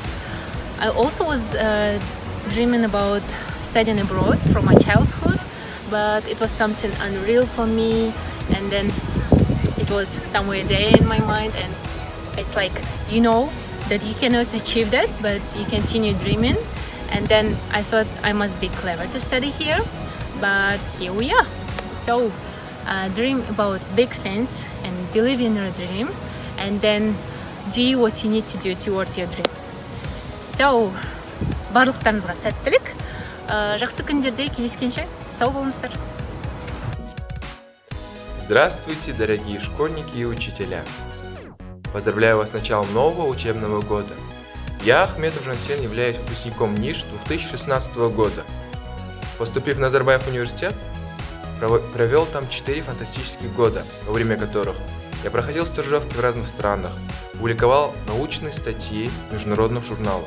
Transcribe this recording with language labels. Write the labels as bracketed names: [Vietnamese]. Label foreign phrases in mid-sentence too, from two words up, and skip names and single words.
[English] I also was dreaming about studying abroad from my childhood, but it was something unreal for me, and then it was somewhere there in my mind, and it's like, you know that you cannot achieve that, but you continue dreaming. And then I thought I must be clever to study here, but here we are. So dream about big things and believe in your dream, and then do what you need to do towards your dream. [Kazakh] So барлықтарыңызға сәттілік, жақсы күндерде кездескенше сау болыңыздар. [Russian] Здравствуйте, дорогие школьники и учителя! Поздравляю вас с началом нового учебного года. Я, Ахметов Жансен, являюсь выпускником НИШ 2016 года. Поступив в Назарбаев университет, провел там 4 фантастических года, во время которых я проходил стажировки в разных странах, публиковал научные статьи в международных журналах.